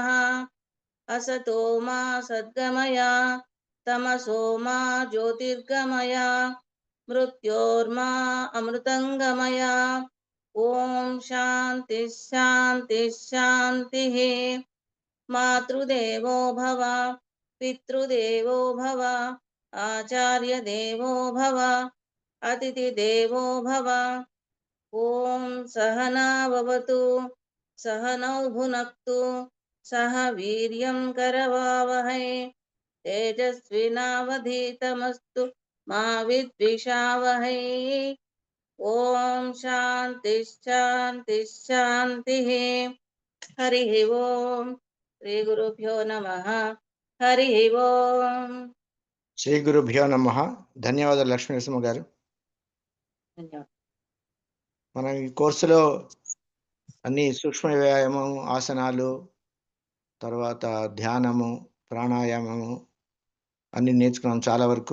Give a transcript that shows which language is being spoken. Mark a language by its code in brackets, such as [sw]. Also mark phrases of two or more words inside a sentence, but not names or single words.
[sa] అసతో మా సద్గమయ తమసో మా జ్యోతిర్గమయ మృత్యోర్మా అమృతంగమయ. ఓం శాంతి శాంతి శాంతి. మాతృదేవో భవ పితృదేవో భవ ఆచార్య దేవో భవ अतिथिदेवो भव। ॐ सहना भवतु सहनौ भुनक्तु सह वीर्यं करवावहै तेजस्विनावधीतमस्तु मा विद्विषावहै। ओम शांति शांति शांति। हरि ओम। श्री गुरुभ्यो नमः। हरि ओम। శ్రీ గురుభ్యో నమః. [te] ధన్యవాదాలు లక్ష్మీనరసింహ గారు. ధన్యవాదాలు. మనం ఈ కోర్సులో అన్ని సూక్ష్మ వ్యాయామం, ఆసనాలు, తర్వాత ధ్యానము, ప్రాణాయామము అన్ని నేర్చుకున్నాం చాలా వరకు.